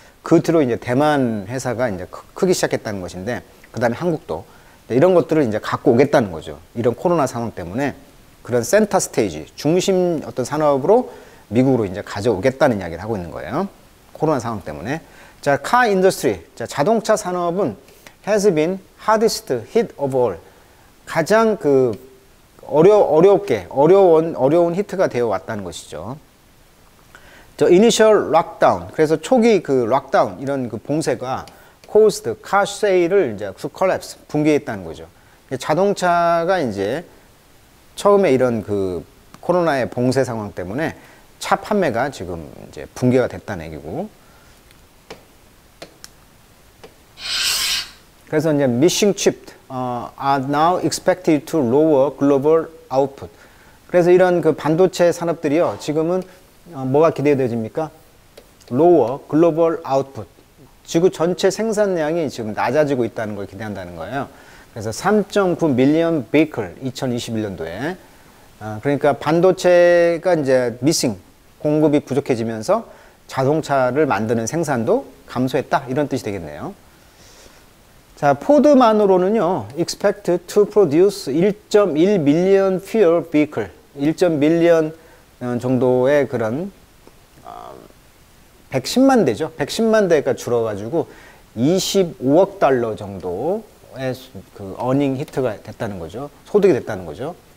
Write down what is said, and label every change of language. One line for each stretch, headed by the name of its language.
Korean: 그 뒤로 이제 대만 회사가 이제 크기 시작했다는 것인데, 그 다음에 한국도 이런 것들을 이제 갖고 오겠다는 거죠. 이런 코로나 상황 때문에 그런 센터 스테이지, 중심 어떤 산업으로 미국으로 이제 가져오겠다는 이야기를 하고 있는 거예요. 코로나 상황 때문에. 자, 카 인더스트리. 자, 자동차 산업은
English: has been hardest hit of all.
Korean: 가장 어려운 히트가 되어 왔다는 것이죠. 저
English: initial lockdown.
Korean: 그래서 초기 락다운, 이런 봉쇄가
English: caused car sale
Korean: 을 이제
English: to collapse,
Korean: 붕괴했다는 거죠. 자동차가 이제 처음에 이런 코로나의 봉쇄 상황 때문에 차 판매가 지금 이제 붕괴가 됐다는 얘기고.
English: 그래서 이제 missing chips are now expected to lower global output.
Korean: 그래서 이런 반도체 산업들이요, 지금은 뭐가 기대되집니까?
English: lower global output.
Korean: 지구 전체 생산량이 지금 낮아지고 있다는 걸 기대한다는 거예요.
English: 그래서 3.9 million vehicle 2021년도에.
Korean: 그러니까 반도체가 이제 missing, 공급이 부족해지면서 자동차를 만드는 생산도 감소했다, 이런 뜻이 되겠네요. 자, 포드만으로는요,
English: expect to produce 1.1 million fuel vehicle,
Korean: 1.1million 정도의 그런 110만 대죠. 110만 대가 줄어가지고 25억 달러 정도의 어닝 히트가 됐다는 거죠. 소득이 됐다는 거죠.